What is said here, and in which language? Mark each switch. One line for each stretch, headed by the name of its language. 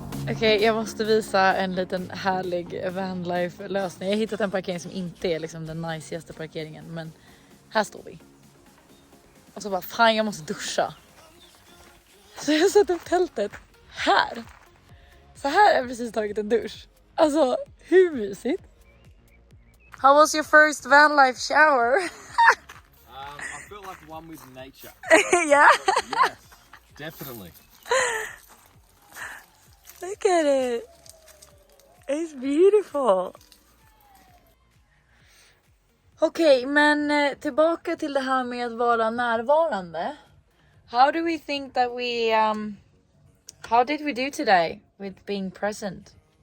Swedish: Okej, jag måste visa en liten härlig vanlife-lösning. Jag har hittat en parkering som inte är liksom den najsigaste parkeringen. Men här står vi. Och så bara, fan jag måste duscha. Så jag satt upp tältet här. Så här har jag precis tagit en dusch. Alltså, hur mysigt?
English: How was your first van life shower? I feel like one with nature. Yeah? Yes, definitely. Look at it. It's beautiful.
Swedish: Okej, men tillbaka till det här med att vara närvarande.
English: How do we think that we how did we do today with being present?